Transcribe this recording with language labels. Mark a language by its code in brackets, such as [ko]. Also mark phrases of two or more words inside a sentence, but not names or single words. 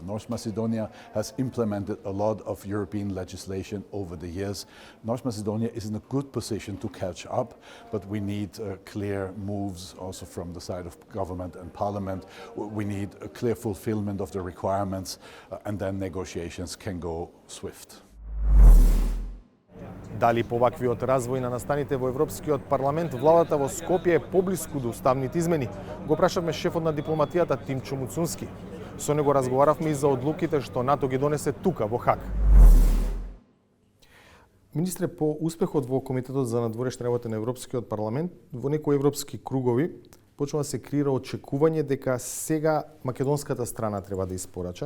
[en] North Macedonia has implemented a lot of European legislation over the years. North Macedonia is in a good position to catch up, but we need clear moves also from the side of government and parliament. We need a clear fulfillment of the requirements, and then negotiations can go swift. [mk] Дали по ваквиот развој на настаните во Европскиот парламент, владата во Скопје е поблиску до уставните измени? Го прашавме шефот на дипломатијата Тимчо Муцунски. Со него разговаравме и за одлуките што НАТО ги донесе тука во Хаг. Министре, по успехот во Комитетот за надворешни работи на Европскиот парламент, во некои европски кругови почнува да се креира очекување дека сега македонската страна треба да испорача.